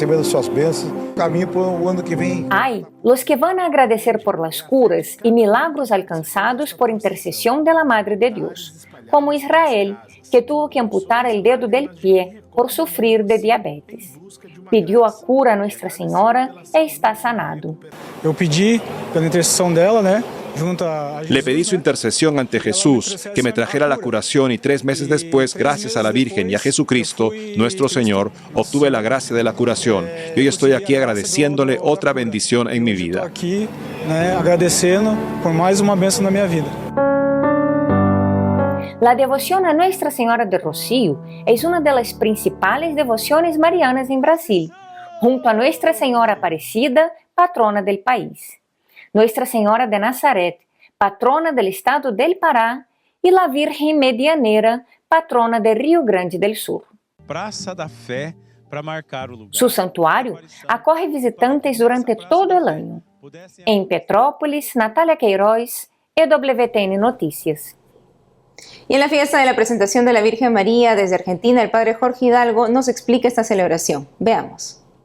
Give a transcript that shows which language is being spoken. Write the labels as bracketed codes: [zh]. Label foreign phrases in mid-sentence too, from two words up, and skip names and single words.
[es] Hay los que van a agradecer por las curas y milagros alcanzados por intercesión de la Madre de Dios, como Israel, que tuvo que amputar el dedo del pie por sufrir de diabetes. Pidió a cura a Nuestra Señora e está sanado. [pt] Eu pedi pela intercessão dela, né? [es] Le pedí su intercesión ante Jesús, que me trajera la curación y 3 meses después, gracias a la Virgen y a Jesucristo, nuestro Señor, obtuve la gracia de la curación. Y hoy estoy aquí agradeciéndole otra bendición en mi vida. [pt] Aqui, agradecendo por mais uma bênção na minha vida. [es] La devoción a Nuestra Señora de Rocío es una de las principales devociones marianas en Brasil, junto a Nuestra Señora Aparecida, patrona del país, Nuestra Señora de Nazaret, patrona del estado del Pará, y la Virgen Medianeira, patrona de Rio Grande del Sur. [pt] Praça da Fé para marcar o lugar. [es] Su santuario acoge visitantes durante todo el año. En Petrópolis, Natalia Queiroz, EWTN Notícias. Y en la fiesta de la presentación de la Virgen María desde Argentina, el padre Jorge Hidalgo nos explica esta celebración. Veamos.